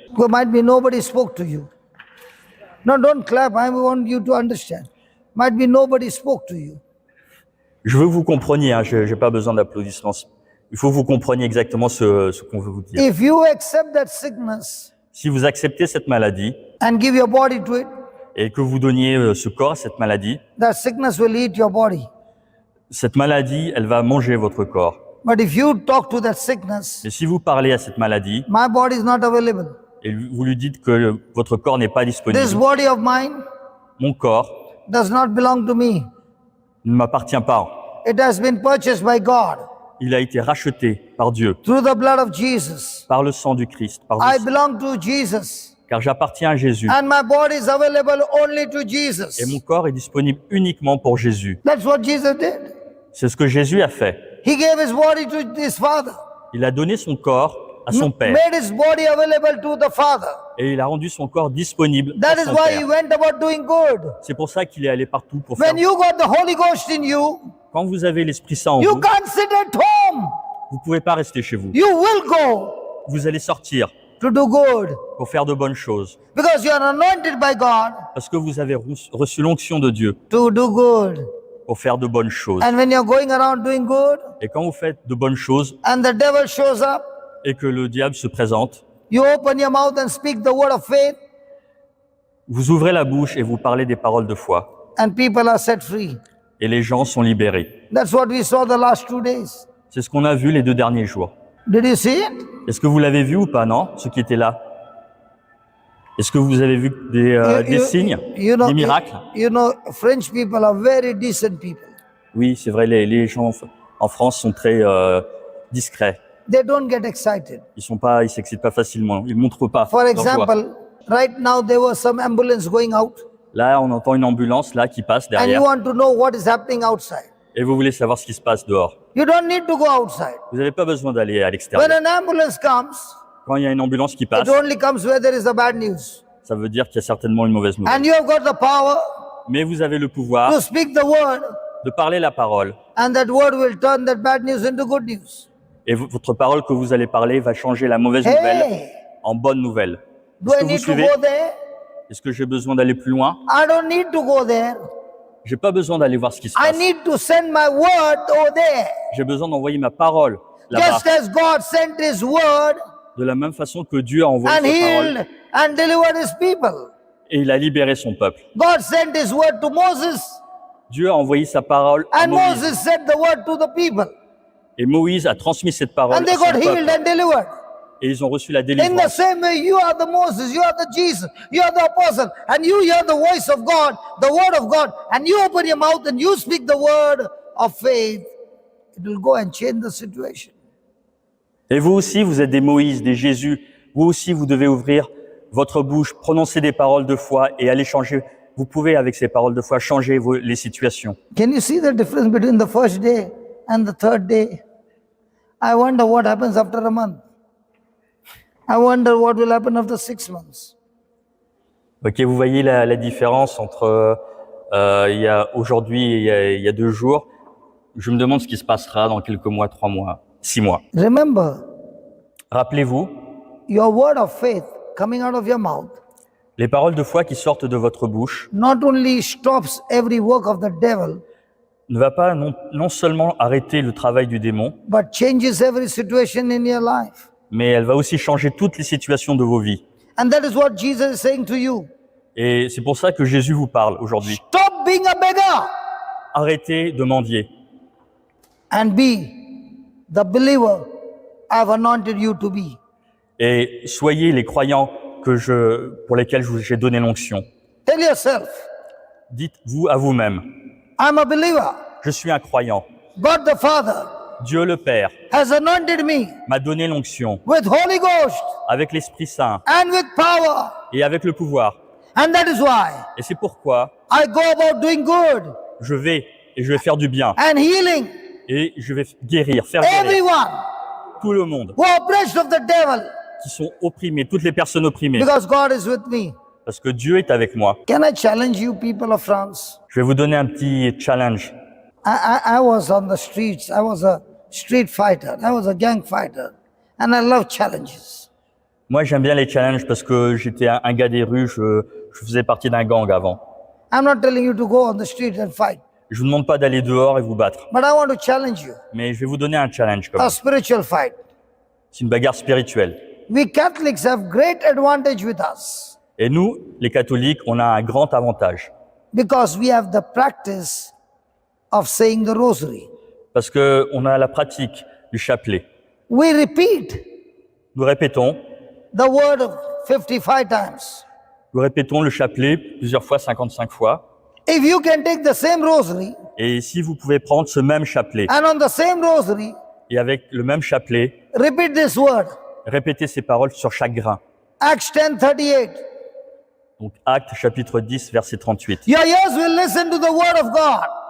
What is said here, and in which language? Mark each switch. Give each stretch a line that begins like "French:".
English: There might be nobody spoke to you. No, don't clap. I want you to understand. Might be nobody spoke to you.
French: Je veux que vous compreniez, hein, je n'ai pas besoin d'applaudissements. Il faut que vous compreniez exactement ce qu'on veut vous dire.
English: If you accept that sickness
French: Si vous acceptez cette maladie
English: and give your body to it,
French: et que vous donniez ce corps à cette maladie,
English: that sickness will eat your body.
French: cette maladie, elle va manger votre corps.
English: But if you talk to that sickness,
French: Et si vous parlez à cette maladie
English: my body is not available.
French: et vous lui dites que votre corps n'est pas
English: This
French: disponible,
English: body of mine
French: mon corps
English: does not belong to me.
French: ne m'appartient pas.
English: It has been purchased by God
French: Il a été racheté par Dieu,
English: through the blood of Jesus.
French: par le sang du Christ,
English: I belong to Jesus.
French: car j'appartiens à Jésus.
English: And my body is available only to Jesus.
French: Et mon corps est disponible uniquement pour Jésus.
English: That's what Jesus did.
French: C'est ce que Jésus a fait.
English: He gave his body to his Father.
French: Il a donné son corps à son Père
English: made his body available to the Father.
French: et il a rendu son corps disponible
English: That
French: pour
English: is
French: son
English: why he
French: Père.
English: went about doing good.
French: C'est pour ça qu'il est allé partout pour faire.
English: When you got the Holy Ghost in you,
French: Quand vous avez l'Esprit Saint en
English: you
French: vous,
English: can't sit at home.
French: vous ne pouvez pas rester chez vous.
English: You will go
French: Vous allez sortir
English: to do good
French: pour faire de bonnes choses
English: because you are anointed by God
French: parce que vous avez reçu l'onction de Dieu
English: to do good.
French: pour faire de bonnes choses.
English: And when you're going around doing good
French: Et quand vous faites de bonnes choses
English: and the devil shows up,
French: et que le diable se présente,
English: you open your mouth and speak the word of faith,
French: vous ouvrez la bouche et vous parlez des paroles de foi.
English: and people are set free.
French: Et les gens sont libérés.
English: That's what we saw the last 2 days.
French: C'est ce qu'on a vu les 2 derniers jours.
English: Did you see it?
French: Est-ce que vous l'avez vu ou pas, non? Ceux qui étaient là. Est-ce que vous avez vu des signes, des miracles?
English: You know, French people are very decent people.
French: Oui, c'est vrai, les gens en France sont très discrets.
English: They don't get excited.
French: Ils s'excitent pas facilement. Ils montrent pas.
English: For
French: leur joie.
English: example, right now there was some ambulance going out,
French: Là, on entend une ambulance là qui passe
English: and you
French: derrière
English: want to know what is happening outside.
French: et vous voulez savoir ce qui se passe dehors.
English: You don't need to go outside.
French: Vous n'avez pas besoin d'aller à
English: When
French: l'extérieur.
English: an ambulance comes,
French: Quand il y a une ambulance qui passe,
English: it only comes where there is a bad news.
French: ça veut dire qu'il y a certainement une mauvaise nouvelle.
English: And you have got the power
French: Mais vous avez le pouvoir
English: to speak the word,
French: de parler la parole.
English: and that word will turn that bad news into good news.
French: Et votre parole que vous allez parler va changer la mauvaise nouvelle Hey, en bonne nouvelle.
English: do
French: Est-ce
English: I
French: que vous
English: need to
French: suivez?
English: go there?
French: Est-ce que j'ai besoin d'aller plus loin?
English: I don't need to go there.
French: J'ai pas besoin d'aller voir ce qui se
English: I
French: passe.
English: need to send my word over there.
French: J'ai besoin d'envoyer ma parole là-bas.
English: Just as God sent his word
French: De la même façon que Dieu a envoyé
English: and
French: sa parole
English: healed and delivered his people.
French: et il a libéré son peuple.
English: God sent his word to Moses,
French: Dieu a envoyé sa parole à
English: and
French: Moïse.
English: Moses sent the word to the people.
French: Et Moïse a transmis cette parole
English: And they
French: à son
English: got healed
French: peuple.
English: and delivered.
French: Et ils ont reçu la
English: In the
French: délivrance.
English: same way, you are the Moses, you are the Jesus, you are the apostle, and you hear the voice of God, the word of God, and you open your mouth and you speak the word of faith. It will go and change the situation.
French: Et vous aussi, vous êtes des Moïse, des Jésus. Vous aussi, vous devez ouvrir votre bouche, prononcer des paroles de foi et aller changer. Vous pouvez, avec ces paroles de foi, changer les situations.
English: Can you see the difference between the first day and the third day? I wonder what happens after a month. I wonder what will happen after 6 months.
French: Ok, vous voyez la différence entre il y a aujourd'hui et il y a 2 jours. Je me demande ce qui se passera dans quelques mois, 3 mois, 6 mois.
English: Remember,
French: Rappelez-vous,
English: your word of faith coming out of your mouth
French: les paroles de foi qui sortent de votre bouche
English: not only stops every work of the devil,
French: ne va pas non seulement arrêter le travail du démon,
English: but changes every situation in your life.
French: mais elle va aussi changer toutes les situations de vos vies.
English: And that is what Jesus is saying to you.
French: Et c'est pour ça que Jésus vous parle aujourd'hui.
English: Stop being a beggar
French: Arrêtez de mendier
English: and be the believer I've anointed you to be.
French: et soyez les croyants pour lesquels j'ai donné l'onction.
English: Tell yourself,
French: Dites-vous à vous-même,
English: I'm a believer.
French: je suis un croyant.
English: God the Father
French: Dieu le Père
English: has anointed me
French: m'a donné l'onction
English: with Holy Ghost
French: avec l'Esprit Saint
English: and with power.
French: et avec le pouvoir.
English: And that is why
French: Et c'est pourquoi
English: I go about doing good
French: je vais faire du bien
English: and healing
French: et je vais guérir, faire guérir
English: everyone
French: tout le monde
English: who are oppressed of the devil
French: qui sont opprimés, toutes les personnes opprimées,
English: because God is with me.
French: parce que Dieu est avec moi.
English: Can I challenge you, people of France?
French: Je vais vous donner un petit challenge.
English: I was on the streets. I was a street fighter. I was a gang fighter. And I love challenges.
French: Moi, j'aime bien les challenges parce que j'étais un gars des rues, je faisais partie d'un gang avant.
English: I'm not telling you to go on the street and fight,
French: Je vous demande pas d'aller dehors et vous battre,
English: but I want to challenge you.
French: mais je vais vous donner un challenge comme
English: A
French: ça.
English: spiritual fight.
French: C'est une bagarre spirituelle.
English: We Catholics have great advantage with us
French: Et nous, les catholiques, on a un grand avantage
English: because we have the practice of saying the rosary.
French: parce que on a la pratique du chapelet.
English: We repeat
French: Nous répétons
English: the word 55 times.
French: le chapelet plusieurs fois, 55 fois.
English: If you can take the same rosary
French: Et si vous pouvez prendre ce même chapelet
English: and on the same rosary,
French: et avec le même chapelet,
English: repeat this word.
French: répétez ces paroles sur chaque grain.
English: Acts 10:38.
French: Donc Actes chapitre 10, verset 38.
English: Your ears will listen to the word of God.